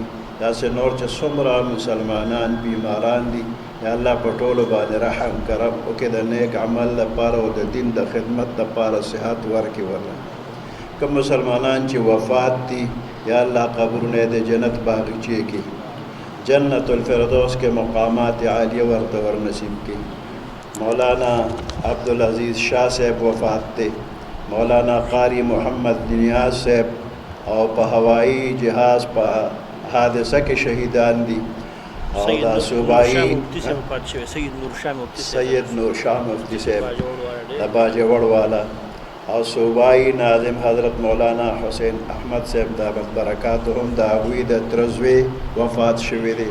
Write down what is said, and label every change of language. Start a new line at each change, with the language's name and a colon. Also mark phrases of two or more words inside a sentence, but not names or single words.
Pashto: داسې نور چې څومره مسلمانان بیماران دي یا الله په ټولو باندې رحم کرم وکړي، د نیک عمل لپاره او د دین د خدمت لپاره صحت ورکړي. ورله کوم مسلمانان چې وفات دي یا الله قبرونه د جنت باغچې کې
Urdu: جنت الفردوس کے مقامات عالیہ
Pashto: ورته ور نصیب کړي. مولانا عبدالعزیز شاہ صاحب وفات تے. مولانا قاری محمد نیاز صاحب او په هوائی جہاز په حادثه کې شهیدان دي. او دا صوبائی سید نور شاہ مفتی صاحب د باجوړ والا او صوبائی ناظم حضرت مولانا حسین احمد صاحب
Arabic: دامت برکاتهم
Pashto: د هغوی د ترزوی وفات شوی دی.